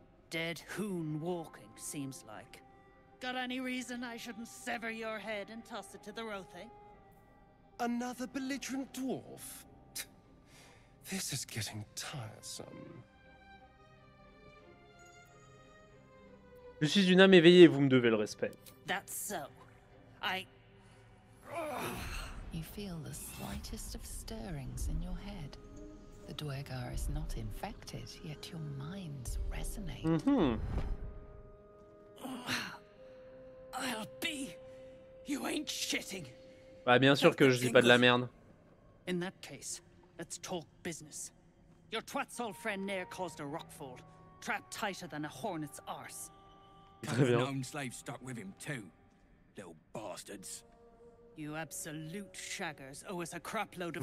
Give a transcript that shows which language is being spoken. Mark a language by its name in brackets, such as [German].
[English] Dead hoon walking, seems like. Got any reason I shouldn't sever your head and toss it to the Rothe? Another belligerent dwarf? This is getting tiresome. [French] Je suis une âme éveillée et vous me devez le respect. [English] That's so. You feel the slightest of stirrings in your head. The Dwergar is not infected, yet your minds resonate. I'll be. You ain't shitting. [French] Bah bien sûr que je dis pas de la merde. [English] In that case, let's talk business. Your twat's old friend Nair caused a rockfall, trapped tighter than a hornet's arse. [French] Très bien. [English] Known slaves stuck with him too. Little bastards. You absolute shaggers owe us a crapload of